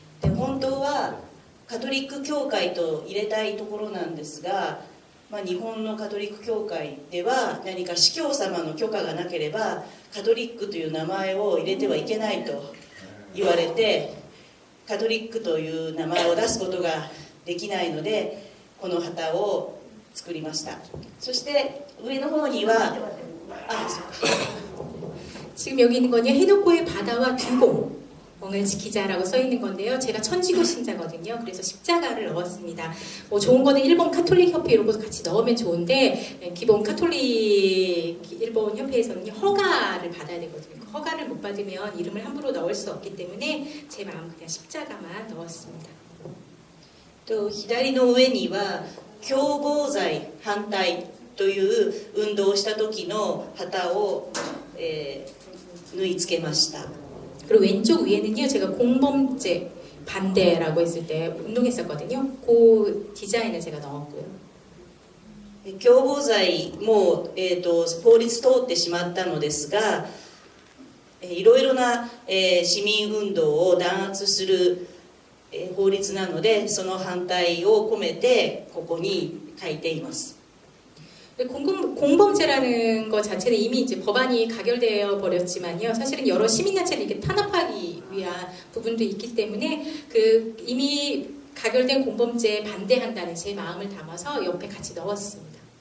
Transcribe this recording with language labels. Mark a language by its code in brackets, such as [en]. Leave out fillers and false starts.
[ja] で、本当はカトリック教会と入れたいところなんですが、日本のカトリック教会では何か司教様の許可がなければカトリックという名前を入れてはいけないと言われて、カトリックという名前を出すことができないのでこの旗を作りました。そして上の方には [ko] 지금 여기 있는 건요 해놓고의 바다와 듀공을 지키자라고 써 있는 건데요. 제가 천지교 신자거든요. 그래서 십자가를 넣었습니다. 좋은 거는 일본 카톨릭 협회 이런 것도 같이 넣으면 좋은데 기본 카톨릭 일본 협회에서는 허가를 받아야 되거든요. 허가를 못 받으면 이름을 함부로 넣을 수 없기 때문에 제 마음 그냥 십자가만 넣었습니다. 또 [ja] 左の上には共謀罪反対という運動をした時の旗を、縫い付けました。 [ko] 그리고 왼쪽 위에는요 제가 공범죄 반대라고 했을 때 운동했었거든요. 그 디자인을 제가 넣었고요. [ja] 共謀罪も、法律通ってしまったのですが、いろいろな、市民運動を弾圧する、法律なのでその反対を込めてここに書いています。 [ko] 근데 공범죄라는 것 자체는 이미 이제 법안이 가결되어 버렸지만요. 사실은 여러 시민단체를 이렇게 탄압하기 위한 부분도 있기 때문에 그 이미 가결된 공범죄에 반대한다는 제 마음을 담아서 옆에 같이 넣었습니다.